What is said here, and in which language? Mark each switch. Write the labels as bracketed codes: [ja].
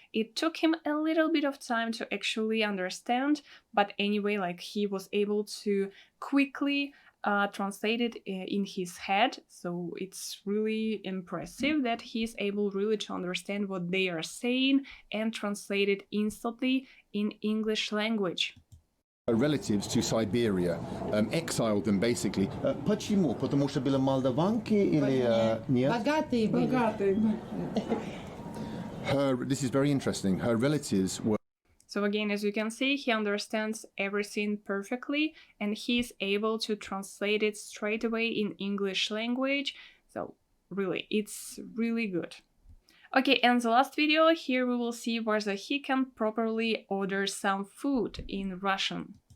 [en] It took him a little bit of time to actually understand, but anyway, like, he was able to quickly translate it in his head. So it's really impressive that he's able really to understand what they are saying and translate it instantly in English language. relatives to Siberia, exiled them basically. [ru] Почему? Потому что были молдаванки или нет? Богатые были. Богатые. [en] This is very interesting. Her relatives were... So again, as you can see, he understands everything perfectly and he's able to translate it straight away in English language. So really, it's really good. Okay, and the last video, here we will see whether he can properly order some food in Russian.